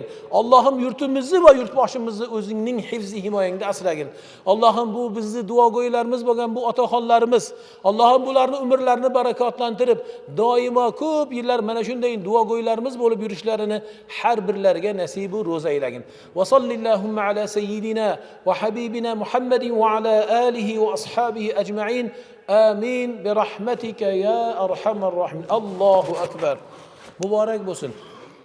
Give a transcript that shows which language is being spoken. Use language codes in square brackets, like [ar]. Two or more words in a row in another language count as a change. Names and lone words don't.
[uz] Allohim yurtimizni va yurtboshimizni o'zingning hifzi himoyangda asragin. Allohim bu bizni duogo'ylarimiz bo'lgan bu otaxonlarimiz, Allohim bularni umrlarini barakotlantirib, doimo ko'p yillar mana shunday duogo'ylarimiz bo'lib yurishlarini har birlariga nasib va ro'za aylagin. [ar] وصلى الله على سيدنا وحبيبنا محمد وعلى آله وأصحابه أجمعين. آمين برحمتك يا أرحم الراحمين. الله أكبر. [uz] Muborak bo'lsin.